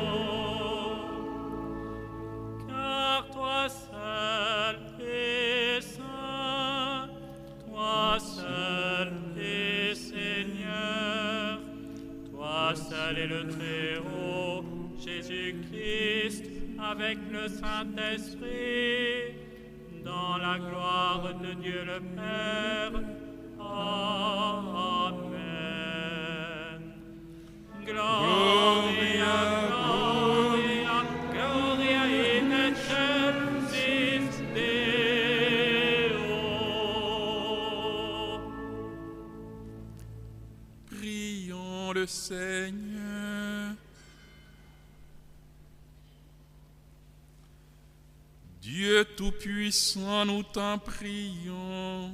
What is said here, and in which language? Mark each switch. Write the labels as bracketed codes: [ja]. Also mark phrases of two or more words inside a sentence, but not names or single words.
[fr] Car toi seul es saint, toi seul es Seigneur, toi seul est le Très-Haut, Jésus-Christ, avec le Saint-Esprit, dans la gloire de Dieu le Père. Amen. [la] Gloria, Gloria, Gloria in excelsis Deo. [fr] Prions le Seigneur. Dieu Tout-Puissant, nous t'en prions.